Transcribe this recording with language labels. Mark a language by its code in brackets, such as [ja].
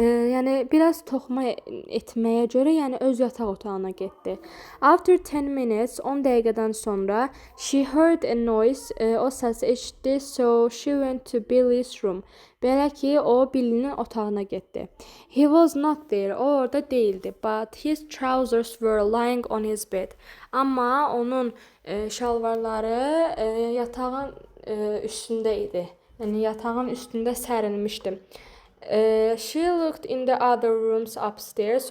[az] Yəni biraz toxuma etməyə görə, yəni öz yataq otağına getdi. [en] After 10 minutes, [az] 10 dəqiqədən sonra, [en] she heard a noise, [az] o səs eşitdi, [en] so she went to Billy's room. [az] Belə ki, o Billy'nin otağına getdi. [en] He was not there, [az] o orada değildi, [en] but his trousers were lying on his bed. [az] Amma onun şalvarları yatağın üstündə idi. Yəni yatağın üstündə sərilmişdi. [en] She looked in the other rooms upstairs.